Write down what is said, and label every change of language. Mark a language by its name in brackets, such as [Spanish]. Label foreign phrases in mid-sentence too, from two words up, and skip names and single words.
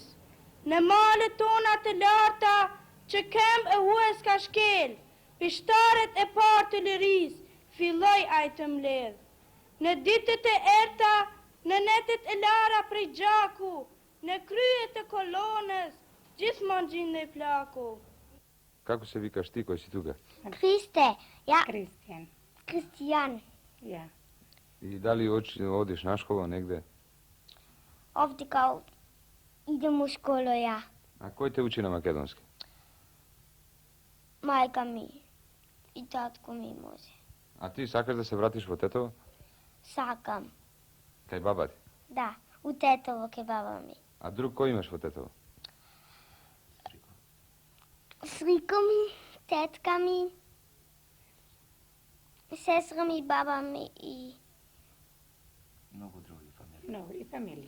[Albanian] Në malet tona të larta që kem e hues ka shkel, pishtaret e parë të liris, filloj aj të mbledh. Në ditët e erta, në netet e lara prej gjaku, në kryet e kolonës, gjithmonë gjindej plaku. [Macedonian] Како се викаш ти кој си тука? [Serbian] Kriste, ja, [Macedonian] Кристијан. Kristijan, Ја. И дали одиш на школа негде? [Serbian] ovdje kao idem u školu ja, [Macedonian] А кој те учи на македонски? мајка ми и татко ми може. А ти сакаш да се вратиш во Тетово? Sakam, Кај баба ти? да, у Тетово ке баба ми. А друг кој имаш во Тетово? Срико ми, тетка ми, сестра ми, баба ми и Многу и фамилии.